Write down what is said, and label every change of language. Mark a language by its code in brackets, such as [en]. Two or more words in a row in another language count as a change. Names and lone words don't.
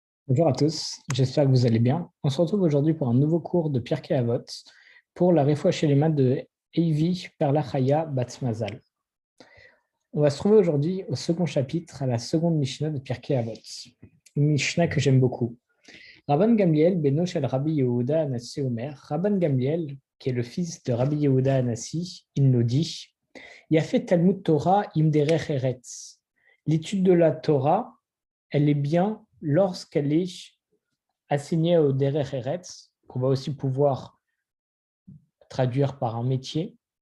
[fr] Bonjour à tous, j'espère que vous allez bien. On se retrouve aujourd'hui pour un nouveau cours de Pirkei Avot pour la [he] רפואה שלמה [fr] de Eivi Perla Chaya Bat Mazal. On va se trouver aujourd'hui au second chapitre, à la seconde Mishnah de Pirkei Avot. Une Mishnah que j'aime beaucoup. [he] רבן גמליאל, בנו של רבי יהודה הנשיא אומר. [fr] Rabban Gamliel, qui est le fils de Rabbi Yehuda Anassi, il nous dit « [he] יפה תלמוד תורה עם דרך ארץ [fr] » L'étude de la Torah, elle est bien lorsqu'elle est assignée au [he] דרך ארץ, [fr] qu'on va aussi pouvoir traduire par un métier.